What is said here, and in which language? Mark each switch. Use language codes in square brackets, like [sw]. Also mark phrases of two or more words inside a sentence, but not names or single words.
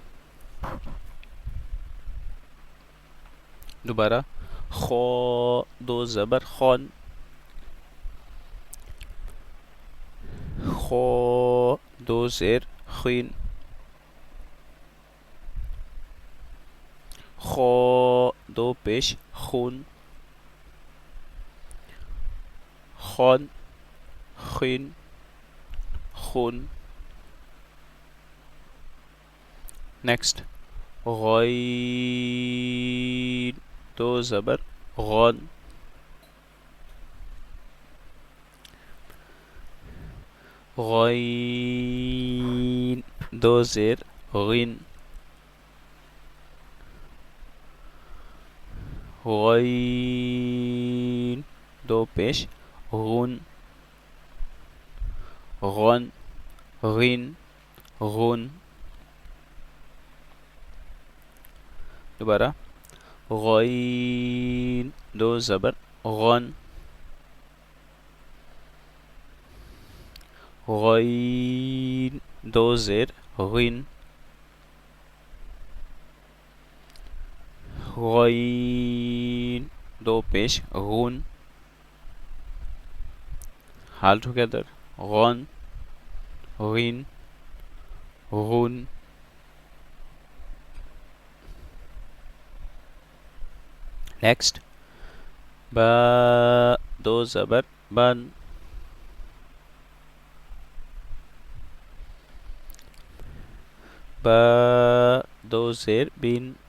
[ur] دوبارہ، خو دو زبر خون، خو دو زیر خین، خو دو پیش خون، خون خین خون۔ نیکسٹ، غین دو زبر غون، غین دو زیر غین، غین دو پیش غن، غن غین غن۔ دوبارہ، غین دو زبر غن، غین دو زیر غین، غین دو پیش غون، [en] all together. [ur] غن غین غن. Next, با دو زبر بن. با دو زیر بین.